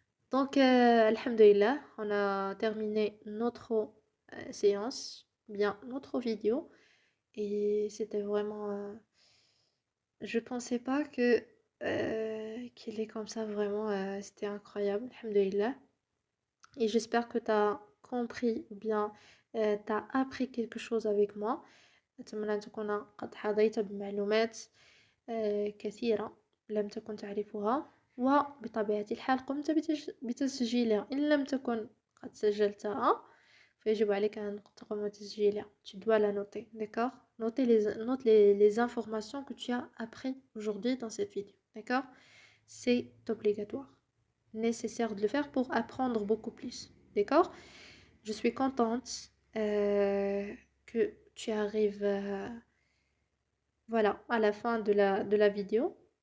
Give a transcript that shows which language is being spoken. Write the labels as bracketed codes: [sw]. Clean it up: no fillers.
[fr] Donc, alhamdulillah, on a terminé notre séance, bien notre vidéo, et c'était vraiment, je pensais pas que qu'il est comme ça vraiment, c'était incroyable, alhamdulillah. Et j'espère que tu as compris ou bien tu as appris quelque chose avec moi. [ar] أتمنى أن تكون قد حظيت بمعلومات كثيرة لم تكن تعرفها وبطبيعة الحال قمت بتسجيلها إن لم تكن قد سجلتها فيجب عليك أن تقوم بتسجيلها. [fr] Tu dois la noter, d'accord? Note les informations que tu as appris aujourd'hui dans cette vidéo, d'accord? C'est obligatoire, nécessaire de le faire pour apprendre beaucoup plus, d'accord? Je suis contente que tu arrives voilà, à la fin de la vidéo.